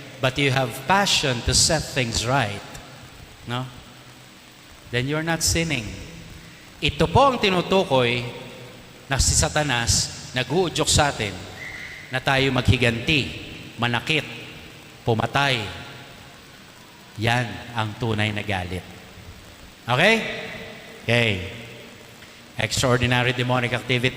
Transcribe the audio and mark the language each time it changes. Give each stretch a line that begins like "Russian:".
English: But you have passion to set things right. No? Then you're not sinning.
Filipino: Ito po ang tinutukoy na si Satanas nag-uudyok sa atin na tayo maghiganti, manakit, pumatay. Yan ang tunay na galit.
English: Okay? Okay. Extraordinary demonic activity.